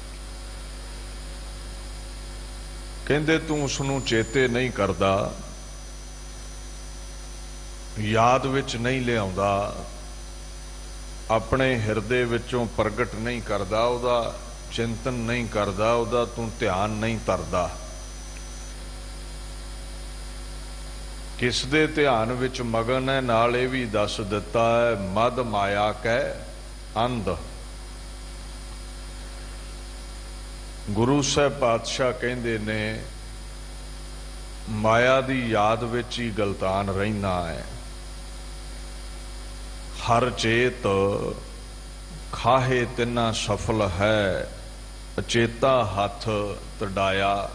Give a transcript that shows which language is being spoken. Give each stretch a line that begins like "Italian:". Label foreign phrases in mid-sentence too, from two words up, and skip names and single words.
Punjabi: ਕਹਿੰਦੇ ਤੂੰ ਉਸਨੂੰ ਚੇਤੇ ਨਹੀਂ ਕਰਦਾ, ਯਾਦ ਵਿੱਚ ਨਹੀਂ ਲਿਆਉਂਦਾ, ਆਪਣੇ ਹਿਰਦੇ ਵਿੱਚੋਂ ਪ੍ਰਗਟ ਨਹੀਂ ਕਰਦਾ, ਉਹਦਾ ਚਿੰਤਨ ਨਹੀਂ ਕਰਦਾ, ਉਹਦਾ ਤੂੰ ਧਿਆਨ ਨਹੀਂ ਧਰਦਾ। ਕਿਸ ਦੇ ਧਿਆਨ ਵਿੱਚ ਮਗਨ ਹੈ, ਨਾਲ ਇਹ ਭੀ ਦੱਸ ਦਿੱਤਾ ਹੈ,
Braj: मद माया कै अंध।
Punjabi: ਗੁਰੂ ਸਾਹਬ ਪਾਤਸ਼ਾਹ ਕਹਿੰਦੇ ਨੇ, ਮਾਇਆ ਦੀ ਯਾਦ ਵਿੱਚ ਹੀ ਗਲਤਾਨ ਰਹਿੰਦਾ ਹੈ। ਹਰ ਚੇਤ ਖਾਹੇ ਤਿਨਾ ਸਫਲ ਹੈ, ਅਚੇਤਾ ਹਥ ਤੜਾਇਆ।